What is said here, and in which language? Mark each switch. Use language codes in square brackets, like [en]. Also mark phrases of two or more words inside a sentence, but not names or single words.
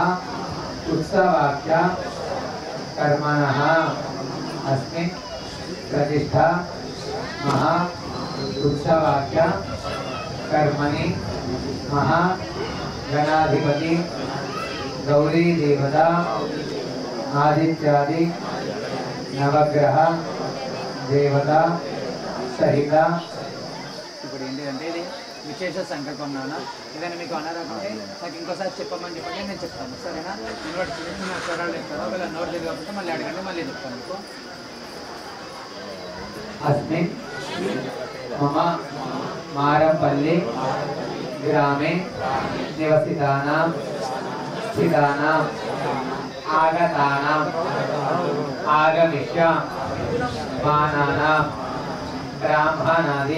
[sa] उत्सवाख्या कर्मणः अस्मिन् प्रतिष्ठा महा उत्सवाख्या कर्मणि महा गणाधिपति गौरी देवता आदित्यादि नवग्रह देवता सहित [te] ఇప్పుడు ఏంటంటే ఇది విశేష సంకల్పం నాన్న. ఏదైనా మీకు అనారంటే నాకు ఇంకోసారి చెప్పమని చెప్పండి, నేను చెప్తాను. సరేనా? నోట్ చేయండి, నా స్వరాలు చెప్తాను. ఒకవేళ నోట్ లేదు కాబట్టి మళ్ళీ అడగండి, మళ్ళీ చెప్తాను మీకు. [sa] अस्मिन् मम मारपल्ली ग्रामे निवसितानां स्थितानां आगतानां आगमिष्य मानानां ब्राह्मणादि